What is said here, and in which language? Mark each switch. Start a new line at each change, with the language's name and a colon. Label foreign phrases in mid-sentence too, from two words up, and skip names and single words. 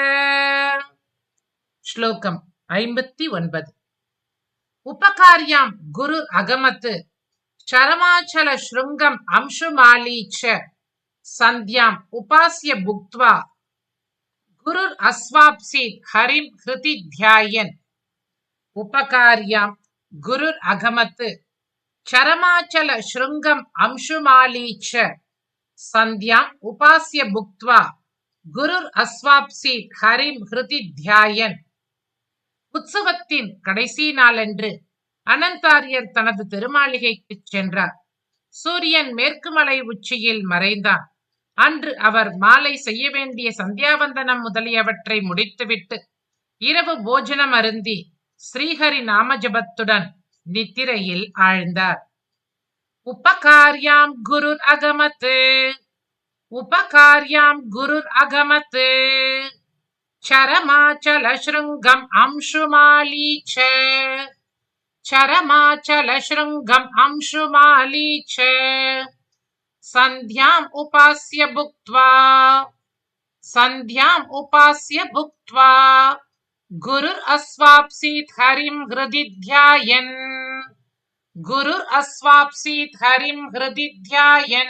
Sanskrit: श्लोकम् 59 उपकार्यां गुरु अगमत् शरमाचल श्रृंगम् अंशुमालीच संध्याम् उपास्य भुक्त्वा गुरुर् अस्वाप्सीत् हरिं हृदि ध्यायन्। उपकार्यां गुरुर् अगमत् शरमाचल श्रृंगम् अंशुमालीच संध्याम् उपास्य भुक्त्वा गुरुर् अस्वाप्सीत् हरिं हृदि ध्यायन्.
Tamil: உற்சவத்தின் கடைசி நாளன்று அனந்தாரியர் தனது திருமாளிகைக்கு சென்றார். சூரியன் மேற்கு மலை உச்சியில் மறைந்தான். அன்று அவர் மாலை செய்ய வேண்டிய சந்தியாவந்தனம் முதலியவற்றை முடித்துவிட்டு இரவு போஜனம் அருந்தி ஸ்ரீஹரி நாமஜபத்துடன் நித்திரையில் ஆழ்ந்தார்.
Sanskrit: उपकार्यां गुरुर् अगमत् उपकार्यां गुरुर् अगमत् चरमाचल श्रृंगम् अंशुमालीच चरमाचल श्रृंगम् अंशुमालीच संध्याम् उपास्य भुक्त्वा गुरुर् अस्वाप्सीत् हरिं हृदि ध्यायन् गुरुर् अस्वाप्सीत् हरिं हृदि ध्यायन्.